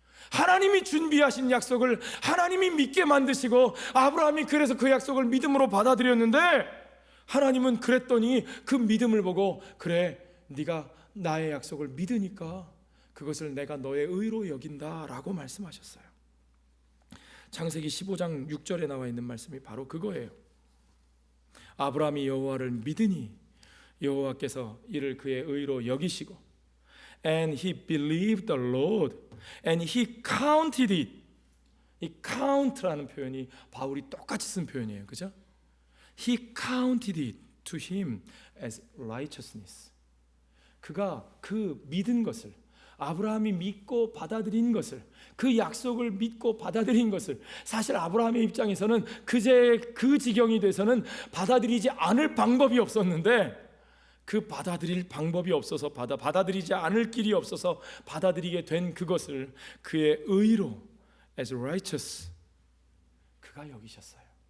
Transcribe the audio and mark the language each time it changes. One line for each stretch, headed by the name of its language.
Korean: 하나님이 준비하신 약속을 하나님이 믿게 만드시고, 아브라함이 그래서 그 약속을 믿음으로 받아들였는데, 하나님은 그랬더니 그 믿음을 보고 그래, 네가 나의 약속을 믿으니까 그것을 내가 너의 의로 여긴다 라고 말씀하셨어요. 창세기 15장 6절에 나와 있는 말씀이 바로 그거예요. 아브라함이 여호와를 믿으니 여호와께서 이를 그의 의로 여기시고,
English: and he believed the Lord and he counted it.
Korean: 이 count라는 표현이 바울이 똑같이 쓴 표현이에요. 그죠?
English: He counted it to him as righteousness.
Korean: 그가 그 믿은 것을, 아브라함이 믿고 받아들인 것을, 그 약속을 믿고 받아들인 것을, 사실 아브라함의 입장에서는 그제 그 지경이 돼서는 받아들이지 않을 방법이 없었는데, 그 받아들일 방법이 없어서 받아들이지 않을 길이 없어서 받아들이게 된 그것을 그의 의로
English: as righteous
Korean: 그가 여기셨어요.